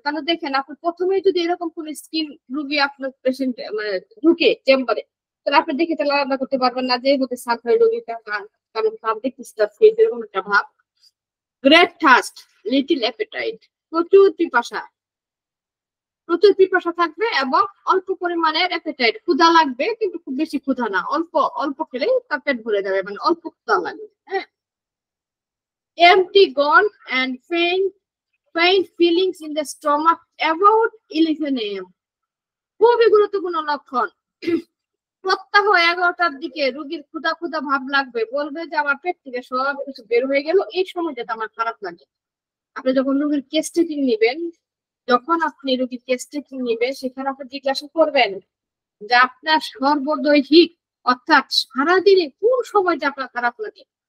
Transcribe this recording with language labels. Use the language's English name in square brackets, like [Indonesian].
[Bangla] তাহলে দেখেন আপনি প্রথমে যদি এরকম কোন স্কিন রোগী আপনার পেশেন্ট মানে ঢুকে চেম্বারে, তাহলে আপনি দেখে তাহলে আলাদা করতে পারবেন না যে হতে সালফারের রোগীটা, কারণ ভাব দেখতেছি তার ফেস এরকম একটা ভাব। [English] great thirst, little appetite, [Bangla] প্রচুর পিপাসা, প্রচুর পিপাসা থাকবে এবং অল্প পরিমাণের অ্যাপেটাইট, ক্ষুধা লাগবে কিন্তু খুব বেশি ক্ষুধা না, অল্প অল্প খেলেই তার পেট ভরে যাবে, মানে অল্প ক্ষুধা লাগবে। [English] হ্যাঁ, empty gone and faint feelings in the stomach about 11 AM, [Bangla] খুবই গুরুত্বপূর্ণ লক্ষণ। প্রত্যহ 11টার দিকে রোগীর ক্ষুধা ক্ষুধা ভাব লাগবে, বলবে যে আমার পেট থেকে সব কিছু বের হয়ে গেল, এই সময়টাতে আমার খারাপ লাগে। আপনি যখন রোগীর কেস টেকিং নিবেন, যখন আপনি রোগীর কেস টেকিং নিবেন সেখানে আপনি জিজ্ঞাসা করবেন যে আপনার সর্বদৈহিক অর্থাৎ সারাদিনে কোন সময়টা আপনার খারাপ লাগে।